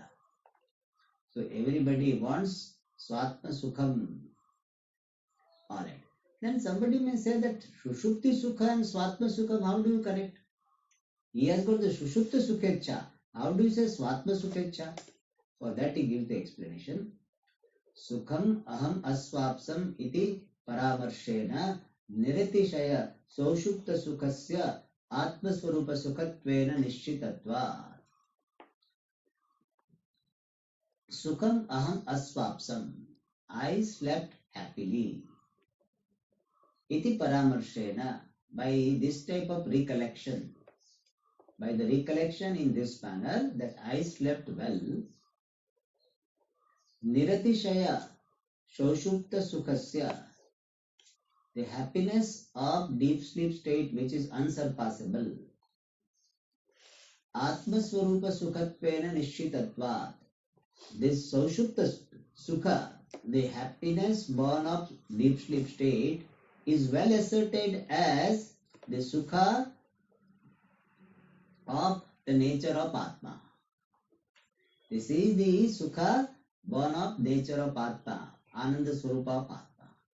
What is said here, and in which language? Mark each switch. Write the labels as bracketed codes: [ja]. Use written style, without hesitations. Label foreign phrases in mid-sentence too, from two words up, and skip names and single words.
[en] So everybody wants [sa] स्वात्म सुखम्. [en] Alright. Then somebody may say that [sa] सुषुप्ति सुख [en] and [sa] स्वात्म सुखम्, [en] how do you connect? He has got the [sa] सुषुप्ति सुखेच्छा. [en] How do you say [sa] स्वात्म सुखेच्छा? [en] For that he gives the explanation. [sa] सुखम् अहम् अस्वाप्सम् इति परामर्शेन निरतिशय सौषुप्त सुखस्य आत्मस्वरूप सुखत्वेन निश्चितत्वात्. सुखम् अहम् अस्वाप्सम्. [en] I slept happily. [sa] इति परामर्शेन, [en] by this type of recollection, by the recollection in this manner that I slept well, [sa] निरतिशय सौषुप्त सुखस्य, [en] the happiness of deep sleep state which is unsurpassable, [sa] आत्मस्वरूप सुखत्वेन निश्चितत्वात्, [en] this [sa] सौषुप्त सुख, [en] the happiness born of deep sleep state, is well asserted as the sukha of the nature of Atma. This is the sukha born of nature of Atma, [sa] आनन्द स्वरूप [en] of Atma.